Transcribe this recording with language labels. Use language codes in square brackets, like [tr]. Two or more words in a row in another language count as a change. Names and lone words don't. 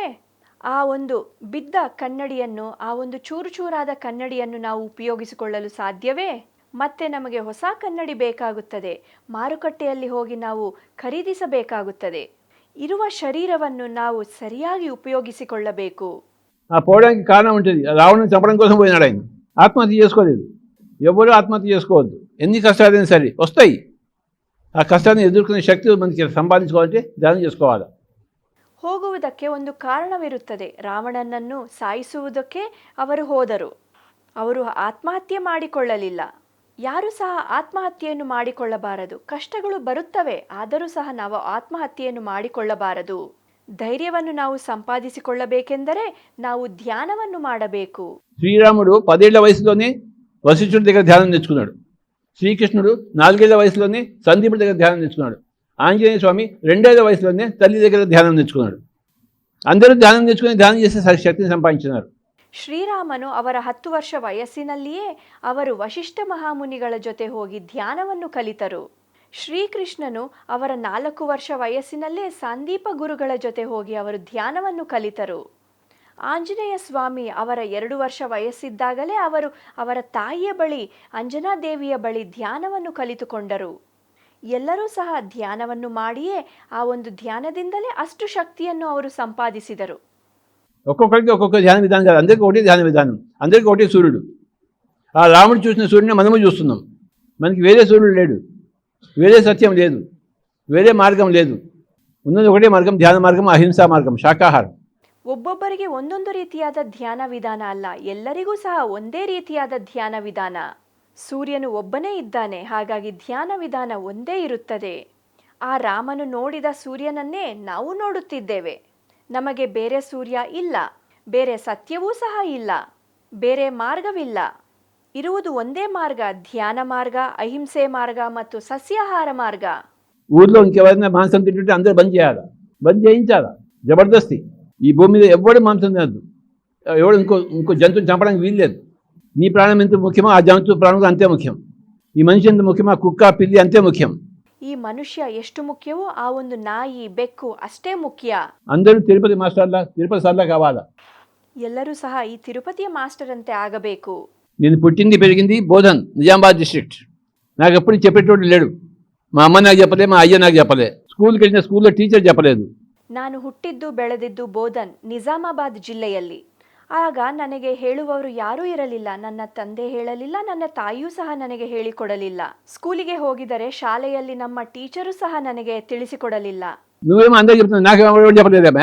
[kn] ಆ ಒಂದು ಬಿದ್ದ ಕನ್ನಡಿಯನ್ನು, ಆ ಒಂದು ಚೂರು ಚೂರಾದ ಕನ್ನಡಿಯನ್ನು ನಾವು ಉಪಯೋಗಿಸಿಕೊಳ್ಳಲು ಸಾಧ್ಯವೇ? ಮತ್ತೆ ನಮಗೆ ಹೊಸ ಕನ್ನಡಿ ಬೇಕಾಗುತ್ತದೆ. ಮಾರುಕಟ್ಟೆಯಲ್ಲಿ ಹೋಗಿ ನಾವು ಖರೀದಿಸಬೇಕಾಗುತ್ತದೆ. ಇರುವ ಶರೀರವನ್ನು ನಾವು ಸರಿಯಾಗಿ ಉಪಯೋಗಿಸಿಕೊಳ್ಳಬೇಕು. [te] ఆ పోవడానికి కారణం ఉంటుంది. రావణుని చంపడం కోసం పోయినాడు ఆయన. ఆత్మహత్య చేసుకోలేదు. ఎవరూ ఆత్మహత్య చేసుకోవద్దు. ఎన్ని కష్టాలైనా సరే వస్తాయి. ఆ కష్టాన్ని ఎదుర్కొనే శక్తి మనకి సంపాదించుకోవాలంటే ధ్యానం చేసుకోవాలి. [kn] ಹೋಗುವುದಕ್ಕೆ ಒಂದು ಕಾರಣವಿರುತ್ತದೆ. ರಾವಣನನ್ನು ಸಾಯಿಸುವುದಕ್ಕೆ ಅವರು ಹೋದರು. ಅವರು ಆತ್ಮಹತ್ಯೆ ಮಾಡಿಕೊಳ್ಳಲಿಲ್ಲ. ಯಾರೂ ಸಹ ಆತ್ಮಹತ್ಯೆಯನ್ನು ಮಾಡಿಕೊಳ್ಳಬಾರದು. ಕಷ್ಟಗಳು ಬರುತ್ತವೆ, ಆದರೂ ಸಹ ನಾವು ಆತ್ಮಹತ್ಯೆಯನ್ನು ಮಾಡಿಕೊಳ್ಳಬಾರದು. ಧೈರ್ಯವನ್ನು ನಾವು ಸಂಪಾದಿಸಿಕೊಳ್ಳಬೇಕೆಂದರೆ ನಾವು ಧ್ಯಾನವನ್ನು ಮಾಡಬೇಕು. [te] శ్రీరాముడు 10 ఏళ్ల వయసులోనే వశిష్ఠుడి దగ్గర ధ్యానం నేర్చుకున్నాడు. శ్రీకృష్ణుడు 4 ఏళ్ల వయసులోనే సందీపుడి దగ్గర ధ్యానం నేర్చుకున్నాడు. ఆంజనేయ స్వామి 2 ఏళ్ల వయసులోనే తల్లి దగ్గర ధ్యానం నేర్చుకున్నాడు. అందరూ ధ్యానం నేర్చుకుని ధ్యానం చేసే శక్తిని సంపాదించినారు. [kn] ಶ್ರೀರಾಮನು ಅವರ 10 ವರ್ಷ ವಯಸ್ಸಿನಲ್ಲಿಯೇ ಅವರು ವಶಿಷ್ಠ ಮಹಾಮುನಿಗಳ ಜೊತೆ ಹೋಗಿ ಧ್ಯಾನವನ್ನು ಕಲಿತರು. ಶ್ರೀಕೃಷ್ಣನು ಅವರ 4 ವರ್ಷ ವಯಸ್ಸಿನಲ್ಲೇ ಸಂದೀಪ ಗುರುಗಳ ಜೊತೆ ಹೋಗಿ ಅವರು ಧ್ಯಾನವನ್ನು ಕಲಿತರು. ಆಂಜನೇಯ ಸ್ವಾಮಿ ಅವರ 2 ವರ್ಷ ವಯಸ್ಸಿದ್ದಾಗಲೇ ಅವರು ಅವರ ತಾಯಿಯ ಬಳಿ, ಅಂಜನಾದೇವಿಯ ಬಳಿ ಧ್ಯಾನವನ್ನು ಕಲಿತುಕೊಂಡರು. ಎಲ್ಲರೂ ಸಹ ಧ್ಯಾನವನ್ನು ಮಾಡಿಯೇ ಆ ಒಂದು ಧ್ಯಾನದಿಂದಲೇ ಅಷ್ಟು ಶಕ್ತಿಯನ್ನು ಅವರು ಸಂಪಾದಿಸಿದರು. [te] ఒక్కొక్కరికి ఒక్కొక్క ధ్యాన విధానం కాదు, అందరికీ ఒకటే ధ్యాన విధానం, అందరికీ ఒకటే సూర్యుడు. ఆ రాముడు చూసిన సూర్యుని మనము చూస్తున్నాం. మనకి వేరే సూర్యుడు లేడు, వేరే సత్యం లేదు, వేరే మార్గం లేదు. ఉన్నది ఒకటే మార్గం, ధ్యాన మార్గం, అహింసా మార్గం, శాకాహారం. [kn] ಒಬ್ಬೊಬ್ಬರಿಗೆ ಒಂದೊಂದು ರೀತಿಯಾದ ಧ್ಯಾನ ವಿಧಾನ ಅಲ್ಲ, ಎಲ್ಲರಿಗೂ ಸಹ ಒಂದೇ ರೀತಿಯಾದ ಧ್ಯಾನ ವಿಧಾನ. ಸೂರ್ಯನು ಒಬ್ಬನೇ ಇದ್ದಾನೆ, ಹಾಗಾಗಿ ಧ್ಯಾನ ವಿಧಾನ ಒಂದೇ ಇರುತ್ತದೆ. ಆ ರಾಮನು ನೋಡಿದ ಸೂರ್ಯನನ್ನೇ ನಾವು ನೋಡುತ್ತಿದ್ದೇವೆ. ನಮಗೆ ಬೇರೆ ಸೂರ್ಯ ಇಲ್ಲ, ಬೇರೆ ಸತ್ಯವೂ ಸಹ ಇಲ್ಲ, ಬೇರೆ ಮಾರ್ಗವಿಲ್ಲ. ಇರುವುದು ಒಂದೇ ಮಾರ್ಗ, ಧ್ಯಾನ ಮಾರ್ಗ, ಅಹಿಂಸೆ ಮಾರ್ಗ ಮತ್ತು ಸಸ್ಯಾಹಾರ ಮಾರ್ಗ. [te] ఊర్లో ఇంకెవరైనా మాంసం తింటుంటే అందరూ బంద్ చేయాలా, బంద్ చేయించాలా, జబర్దస్తి. ఈ భూమి మీద ఎవడు మాంసం తినద్దు, ఎవడు ఇంకో జంతువుని చంపడానికి వీల్లేదు. నీ ప్రాణం ఎంత ముఖ్యమో ఆ జంతు ప్రాణం అంతే ముఖ్యం. ఈ మనిషి ఎంత ముఖ్యమో ఆ కుక్క పిల్లి అంతే ముఖ్యం. [kn] ಈ ಮನುಷ್ಯ ಎಷ್ಟು ಮುಖ್ಯವೋ ಆ ಒಂದು ನಾಯಿ ಬೆಕ್ಕು ಅಷ್ಟೇ ಮುಖ್ಯ. [te] అందరూ తిరుపతి మాస్టర్లా తిరుపతి సార్లా కావాలా. [kn] ಎಲ್ಲರೂ ಸಹ ಈ ತಿರುಪತಿಯ ಮಾಸ್ಟರ್ ಅಂತೆ ಆಗಬೇಕು. [te] నేను పుట్టింది పెరిగింది బోధన్, నిజామాబాద్ డిస్ట్రిక్ట్. నాకు ఎప్పుడు చెప్పేటోడు లేడు. మా అమ్మ నాకు చెప్పలే, మా అయ్య నాకు చెప్పలే. స్కూల్కి వెళ్ళిన స్కూల్లో టీచర్ చెప్పలేదు. [kn] ನಾನು ಹುಟ್ಟಿದ್ದು ಬೆಳೆದಿದ್ದು ಬೋಧನ್, ನಿಜಾಮಾಬಾದ್ ಜಿಲ್ಲೆಯಲ್ಲಿ. ಆಗ ನನಗೆ ಹೇಳುವವರು ಯಾರೂ ಇರಲಿಲ್ಲ. ನನ್ನ ತಂದೆ ಹೇಳಲಿಲ್ಲ, ನನ್ನ ತಾಯಿಯೂ ಸಹ ನನಗೆ ಹೇಳಿಕೊಡಲಿಲ್ಲ. ಸ್ಕೂಲಿಗೆ ಹೋಗಿದರೆ ಶಾಲೆಯಲ್ಲಿ ನಮ್ಮ ಟೀಚರು ಸಹ ನನಗೆ ತಿಳಿಸಿಕೊಡಲಿಲ್ಲ. [te] నువ్వేమో అందరికి చెప్తున్నావు, నాకేమో చెప్పలేదేమే.